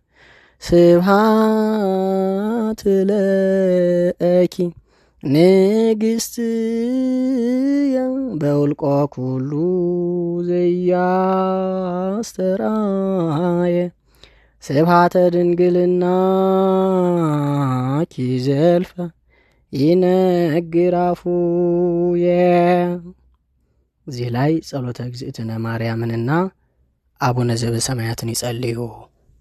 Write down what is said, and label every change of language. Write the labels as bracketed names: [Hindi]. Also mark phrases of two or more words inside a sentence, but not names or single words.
[Geez] ስብሐት ለኪ ንግሥትየ በውልቆ ኩሉ ዘያስተራየ ስብሃተ ድንግልና ኪዘልፈ ይነግራፉየ። [Amharic] እዚህ ላይ ጸሎተ እግዝእትነ ማርያምንና አቡነ ዘበሰማያትን ይጸልዩ።